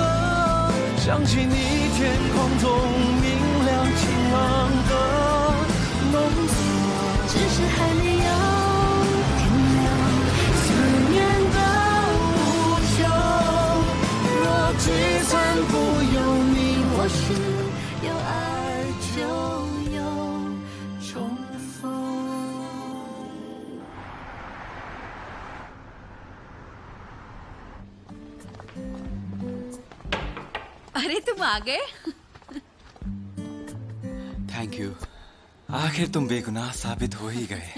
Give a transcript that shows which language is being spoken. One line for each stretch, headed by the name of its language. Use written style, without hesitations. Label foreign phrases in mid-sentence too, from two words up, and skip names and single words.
Chinese: 想起你天空中明亮晴朗的浓色，只是还没有停留思念的无穷，若聚散不由你我是有爱就有重逢。
Hindi: अरे तुम आ गए।
English: thank you.
Hindi: आखिर तुम बेगुनाह साबित हो ही गए।